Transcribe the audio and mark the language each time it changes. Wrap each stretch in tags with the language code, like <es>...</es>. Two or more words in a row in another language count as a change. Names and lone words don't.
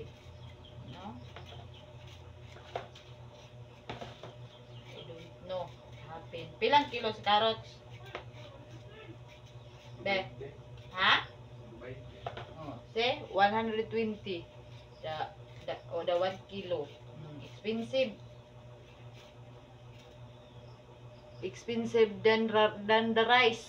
<en>No? I don't know. Happen.</en> <hil>Pilang kilo sa carrots? Be? Ha?</hil> <en>Oh, say 120. The 1 kilo. Expensive. Expensive than the rice.</en>